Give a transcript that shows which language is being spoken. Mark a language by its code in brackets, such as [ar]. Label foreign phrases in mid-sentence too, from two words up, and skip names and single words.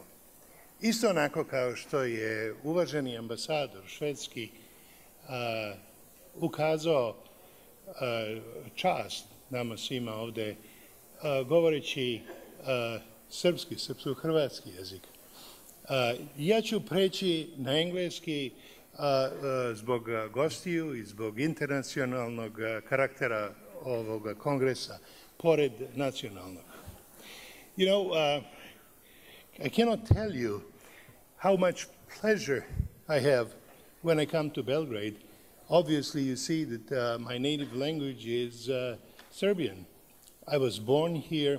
[sr] Isto onako kao što je uvaženi ambasador švedski ukazao čast nama svima ovde, govoreći srpsko-hrvatski jezik. Ja ću preći na engleski zbog gostiju i zbog internacionalnog karaktera ovog kongresa, pored nacionalnog. [en] You know, I cannot tell you how much pleasure I have when I come to Belgrade. Obviously, you see that my native language is Serbian. I was born here.